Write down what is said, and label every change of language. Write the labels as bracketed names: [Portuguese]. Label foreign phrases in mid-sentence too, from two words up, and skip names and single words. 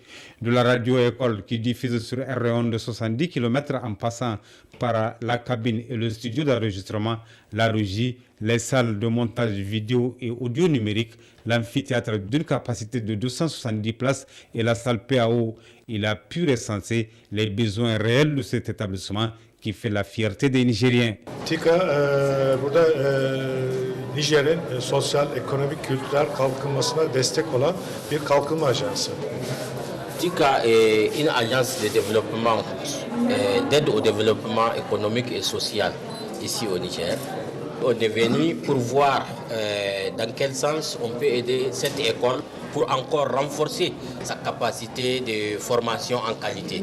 [French] De la radio-école qui diffuse sur un rayon de 70 km en passant par la cabine et le studio d'enregistrement, la régie, les salles de montage vidéo et audio numérique, l'amphithéâtre d'une capacité de 270 places et la salle PAO. Il a pu recenser les besoins réels de cet établissement qui fait la fierté des Nigériens. [Turkish] TİKA burada Nijer'in sosyal, ekonomik, kültürel kalkınmasına destek olan bir kalkınma ajansı. [French] TICA est une agence de développement, d'aide au développement économique et social ici au Niger. On est venu pour voir dans quel sens on peut aider cette école pour encore renforcer sa capacité de formation en qualité.